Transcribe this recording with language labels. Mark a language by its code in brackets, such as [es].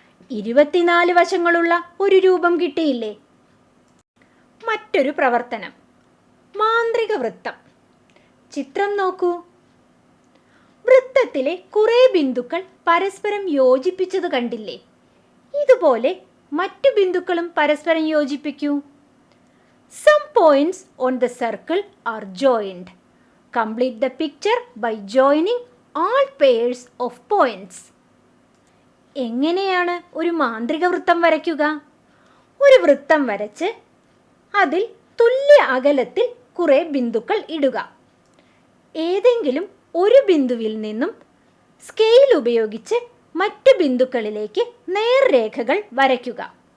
[ml] 24 വശങ്ങളുള്ള ഒരു രൂപം കിട്ടിയില്ലേ? മറ്റൊരു പ്രവർത്തനം, മാന്ത്രിക വൃത്തം. ചിത്രം നോക്കൂ. വൃത്തത്തിലെ കുറേ ബിന്ദുക്കൾ പരസ്പരം യോജിപ്പിച്ചത് കണ്ടില്ലേ? ഇതുപോലെ മറ്റു ബിന്ദുക്കളും പരസ്പരം യോജിപ്പിക്കൂ. [en] Some points on the circle are joined. Complete the picture by joining all pairs of points. [ml] എങ്ങനെയാണ് ഒരു മാന്ത്രിക വൃത്തം വരയ്ക്കുക? ഒരു വൃത്തം വരച്ച് അതിൽ തുല്യ അകലത്തിൽ കുറേ ബിന്ദുക്കൾ ഇടുക. ഏതെങ്കിലും ഒരു ബിന്ദുവിൽ നിന്നും സ്കെയിൽ ഉപയോഗിച്ച് മറ്റു ബിന്ദുക്കളിലേക്ക് നേർരേഖകൾ വരയ്ക്കുക.